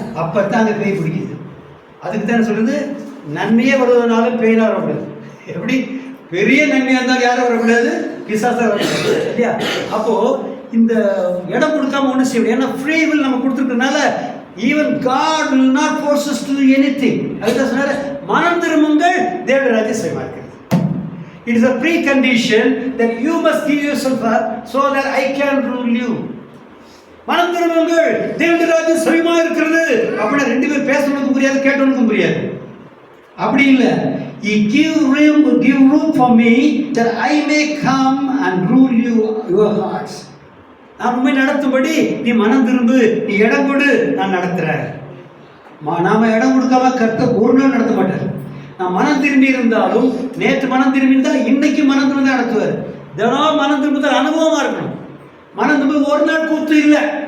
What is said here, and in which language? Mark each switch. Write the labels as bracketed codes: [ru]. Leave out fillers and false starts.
[ta] அப்பத்தான் அங்கே பேய் பிடிக்குது. அதுக்கு தானே சொல்றது, நன்மையே வருவதனாலும் பேயினா வரக்கூடாது. எப்படி? பெரிய நன்மையாக இருந்தாலும் யாரும் வரக்கூடாது, பிசாசா வரக்கூடாது. இல்லையா? [en] அப்போ இந்த இடம் கொடுக்காம ஒன்றும் செய்ய முடியாது. [ta] ஏன்னா ஃப்ரீ வில் நம்ம கொடுத்துருக்கனால [en] Even God will not force us to do anything. [ta] அதுதான் சொன்னாரு, மனம் திரும்புங்கள் தேவனுடைய ராஜ்யமா இருக்கிறது. [en] It is a precondition that you must give yourself up so that I can rule you. [ta] மனம் திரும்புங்கள் தேவனுடைய ராஜ்யம் சமீபமா இருக்கிறது. அப்படின்னா 2 பேர் பேசணுக்கும் புரியாது, கேட்டவனுக்கும் புரியாது. அப்படி இல்லை. [en] You give room for me that I may come and rule your hearts. [ta] நான் உண்மை நடத்தும்படி நீ மனம் திரும்பு, நீ இடம் கொடு, நான் நடத்துறேன். நாம இடம் கொடுக்காம கர்த்தர் ஒரு நாள் நடத்த மாட்டார். நான் மனம் திரும்பி இருந்தாலும், நேற்று மனம் திரும்பி இருந்தால் இன்னைக்கு மனம் திரும்பி தான் நடத்துவார். தினம் மனம் திரும்புதல் அனுபவமா இருக்கணும். மனம் திரும்ப ஒரு நாள் கூத்து இல்லை.